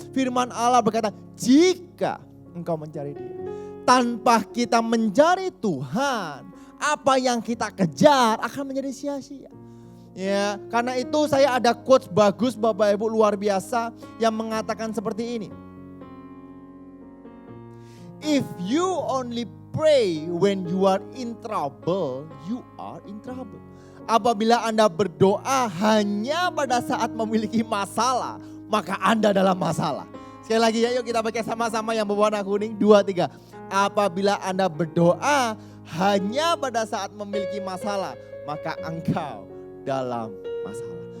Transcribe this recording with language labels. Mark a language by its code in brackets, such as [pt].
[id] Firman Allah berkata jika engkau mencari Dia. Tanpa kita mencari Tuhan, apa yang kita kejar akan menjadi sia-sia. Ya, karena itu saya ada quotes bagus Bapak Ibu luar biasa yang mengatakan seperti ini. [en] If you only pray when you are in trouble, you are in trouble. [id] Apabila Anda berdoa hanya pada saat memiliki masalah, maka Anda dalam masalah. Sekali lagi ya, yuk kita pakai sama-sama yang berwarna kuning. 2, 3. Apabila Anda berdoa hanya pada saat memiliki masalah, maka engkau dalam masalah.